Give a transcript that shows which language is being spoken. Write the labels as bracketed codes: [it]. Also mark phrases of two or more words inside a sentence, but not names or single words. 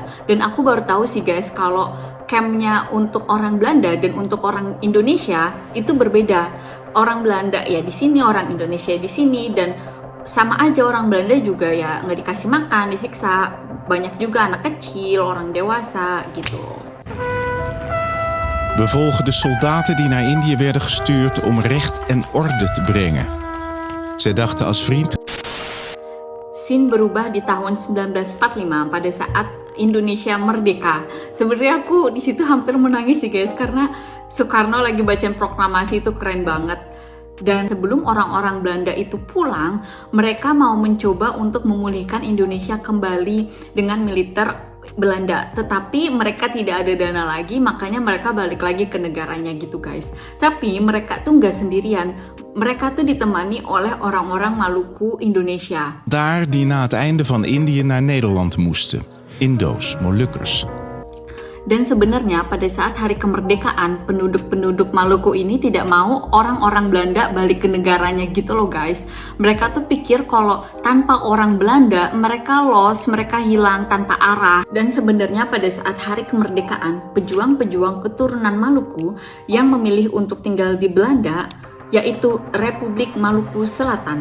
[id] Dan aku baru tahu sih guys, kalau campnya untuk orang Belanda dan untuk orang Indonesia itu berbeda. Orang Belanda ya di sini, orang Indonesia di sini, dan sama aja orang Belanda juga ya nggak dikasih makan, disiksa. Banyak juga anak kecil, orang dewasa gitu. [nl] We volgen de soldaten die naar Indië werden gestuurd om recht en orde te brengen. Zij dachten als vriend. [id] Scene berubah di tahun 1945 pada saat Indonesia merdeka. Sebenarnya aku di situ hampir menangis sih guys, karena Soekarno lagi bacain proklamasi, itu keren banget. Dan sebelum orang-orang Belanda itu pulang, mereka mau mencoba untuk memulihkan Indonesia kembali dengan militer Belanda, tetapi mereka tidak ada dana lagi, makanya mereka balik lagi ke negaranya gitu guys. Tapi mereka tuh nggak sendirian, mereka tuh ditemani oleh orang-orang Maluku Indonesia. [nl] Daar die na het einde van Indië naar Nederland moesten. Indo's, Molukkers. [id] Dan sebenarnya pada saat hari kemerdekaan, penduduk-penduduk Maluku ini tidak mau orang-orang Belanda balik ke negaranya gitu loh guys. Mereka tuh pikir kalau tanpa orang Belanda, mereka lost, mereka hilang tanpa arah. Dan sebenarnya pada saat hari kemerdekaan, pejuang-pejuang keturunan Maluku yang memilih untuk tinggal di Belanda, yaitu Republik Maluku Selatan.